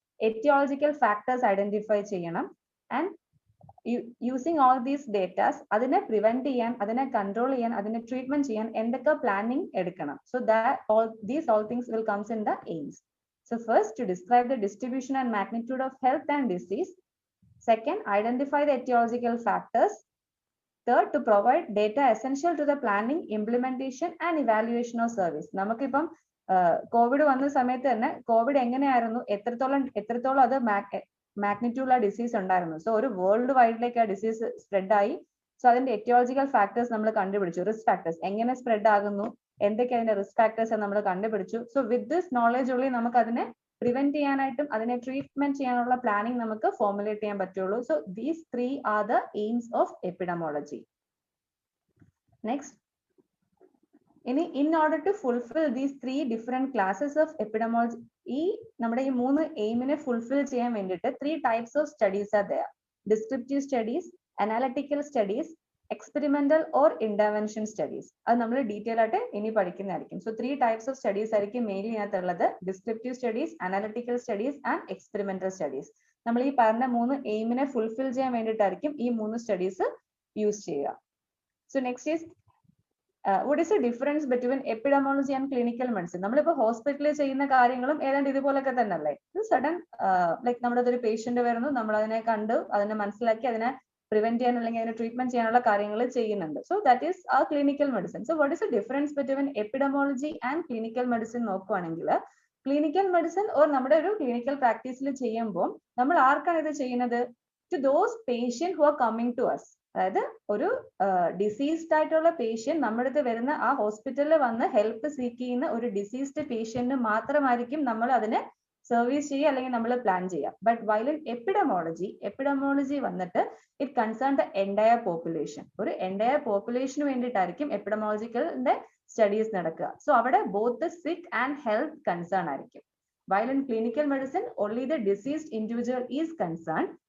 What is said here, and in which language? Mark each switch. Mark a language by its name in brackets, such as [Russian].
[English] Etiological factors identify ചെയ്യണം. And using all these datas അതിനെ prevent ചെയ്യാൻ, അതിനെ കൺട്രോൾ ചെയ്യാൻ, അതിനെ ട്രീറ്റ്മെന്റ് ചെയ്യാൻ എന്തൊക്കെ പ്ലാനിങ് എടുക്കണം. So these all things will comes in the aims. So first, to describe the distribution and magnitude of health and disease. Second, identify the etiological factors. Third, to provide data essential to the planning, implementation and evaluation of service. [Malayalam] നമുക്കിപ്പം Covid വന്ന സമയത്ത് തന്നെ Covid എങ്ങനെയായിരുന്നു, എത്രത്തോളം അത് മാഗ്നിറ്റ്യൂഡുള്ള disease ഉണ്ടായിരുന്നു. So ഒരു world വൈഡിലേക്ക് ആ ഡിസീസ് സ്പ്രെഡ് ആയി. സോ അതിന്റെ എറ്റിയോളജിക്കൽ ഫാക്ടേഴ്സ് നമ്മൾ കണ്ടുപിടിച്ചു. റിസ്ക് ഫാക്ടേഴ്സ് എങ്ങനെ സ്പ്രെഡ് ആകുന്നു, എന്തൊക്കെ അതിന്റെ റിസ്ക് ഫാക്ടേഴ്സ് നമ്മൾ കണ്ടുപിടിച്ചു. സോ വിത്ത് ദിസ് നോളജ് ഉള്ളിൽ നമുക്ക് അതിനെ പ്രിവെന്റ് ചെയ്യാനായിട്ടും അതിനെ ട്രീറ്റ്മെന്റ് ചെയ്യാനുള്ള പ്ലാനിങ് നമുക്ക് ഫോർമുലേറ്റ് ചെയ്യാൻ പറ്റുള്ളൂ. [English] So these three are the aims of epidemiology. Next, ഇനി in order to fulfil these three different classes of epidemiology, [Malayalam] ഈ നമ്മുടെ ഈ 3 എയിമിനെ ഫുൾഫിൽ ചെയ്യാൻ വേണ്ടിയിട്ട് [English] 3 types of studies are there. Descriptive studies, analytical studies, experimental or intervention studies. [Malayalam] അത് നമ്മൾ detail ആയിട്ട് ഇനി പഠിക്കുന്നതായിരിക്കും. സോ 3 ടൈപ്സ് ഓഫ് സ്റ്റഡീസ് ആയിരിക്കും mainly ഇതിനകത്തുള്ളത്. [English] Descriptive studies, analytical studies and experimental studies. [Malayalam] നമ്മൾ ഈ പറഞ്ഞ 3 എയിമിനെ ഫുൾഫിൽ ചെയ്യാൻ വേണ്ടിയിട്ടായിരിക്കും ഈ 3 സ്റ്റഡീസ് യൂസ് ചെയ്യുക. [English] So next is what is the difference between epidemiology and clinical medicine? [Malayalam] നമ്മളിപ്പോ ഹോസ്പിറ്റലിൽ ചെയ്യുന്ന കാര്യങ്ങളും ഏതാണ്ട് ഇതുപോലൊക്കെ തന്നെ അല്ലേ? സഡൻ ലൈക്ക് നമ്മുടെ ഒരു പേഷ്യന്റ് വരുന്നു, നമ്മൾ അതിനെ കണ്ടു, അതിനെ മനസ്സിലാക്കി, അതിനെ പ്രിവെന്റ് ചെയ്യാൻ അല്ലെങ്കിൽ അതിനെ ട്രീറ്റ്മെന്റ് ചെയ്യാനുള്ള കാര്യങ്ങൾ ചെയ്യുന്നുണ്ട്. സോ ദാറ്റ് ഈസ് ആ clinical medicine. So what is the difference between epidemiology and clinical medicine നോക്കുവാണെങ്കിൽ, ക്ലിനിക്കൽ മെഡിസിൻ ഓർ നമ്മുടെ ഒരു ക്ലിനിക്കൽ പ്രാക്ടീസിൽ ചെയ്യുമ്പോൾ നമ്മൾ ആർക്കാണ് ഇത് ചെയ്യുന്നത്? [English] To those patient who are coming to us. [Malayalam] അതായത് ഒരു ഡിസീസ്ഡ് ആയിട്ടുള്ള പേഷ്യന്റ് നമ്മുടെ അടുത്ത് വരുന്ന ആ ഹോസ്പിറ്റലിൽ വന്ന് ഹെൽപ്പ് സീക്ക് ചെയ്യുന്ന ഒരു ഡിസീസ്ഡ് പേഷ്യന്റിന് മാത്രമായിരിക്കും നമ്മൾ അതിനെ സർവീസ് ചെയ്യുക അല്ലെങ്കിൽ നമ്മൾ പ്ലാൻ ചെയ്യുക. [English] But while in epidemiology വന്നിട്ട് it concern the entire population. [Malayalam] ഒരു എൻറ്റയർ പോപ്പുലേഷന് വേണ്ടിയിട്ടായിരിക്കും എപ്പിഡമോളജിക്കലിന്റെ സ്റ്റഡീസ് നടക്കുക. സോ അവിടെ ബോത്ത് ദ സിക്ക് ആൻഡ് ഹെൽത്ത് കൺസേൺ ആയിരിക്കും. [English] While in clinical medicine, only the deceased individual is concerned.